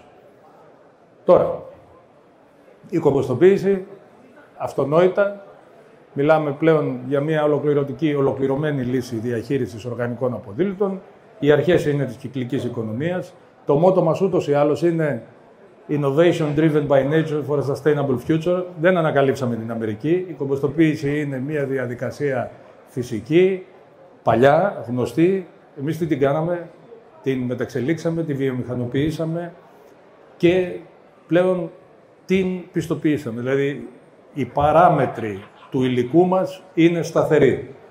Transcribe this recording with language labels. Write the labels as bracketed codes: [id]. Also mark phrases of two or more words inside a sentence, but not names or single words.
[el] Τώρα, η κομποστοποίηση, αυτονόητα, μιλάμε πλέον για μια ολοκληρωμένη λύση διαχείρισης οργανικών αποδήλωτων. Οι αρχές είναι της κυκλικής οικονομίας. Το μότο μας ούτως ή άλλως είναι [en] Innovation driven by nature for a sustainable future. [el] Δεν ανακαλύψαμε την Αμερική. Η κομποστοποίηση είναι μια διαδικασία φυσική, παλιά, γνωστή. Εμείς τι την κάναμε? Την μεταξελίξαμε, τη βιομηχανοποιήσαμε και πλέον την πιστοποιήσαμε. Δηλαδή, οι παράμετροι του υλικού μας είναι σταθεροί.